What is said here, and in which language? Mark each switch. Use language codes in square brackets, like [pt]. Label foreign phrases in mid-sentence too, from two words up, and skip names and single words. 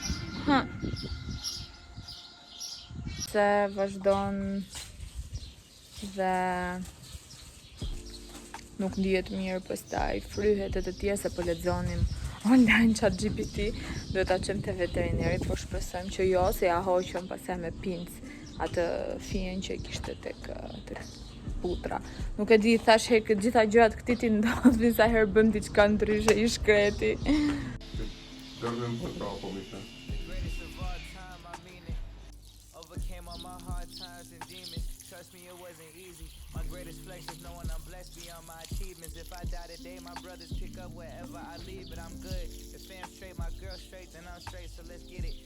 [sq] Se vazhdon dhe nuk ndihet mirë, pastaj fryhet e të tjerë se po lexonim online ChatGPT, do ta çojmë te veterineri, po shpresojmë që jo, se ja hoqëm pastaj me pincë atë fijen që kishte tek putra. Nuk e di, thash hek gjitha gjërat këtij ti ndodhin sa herë bëm diçka ndryshe, i shkreti. [it] dorme un po' troppo, mi sa. [en] Overcame all my hard times and demons. Trust me, it wasn't easy. My greatest flex is knowing I'm blessed beyond my achievements. If I die today, my brothers pick up wherever I leave, but I'm good. The fam straight, my girl straight, then I'm straight, so let's get it.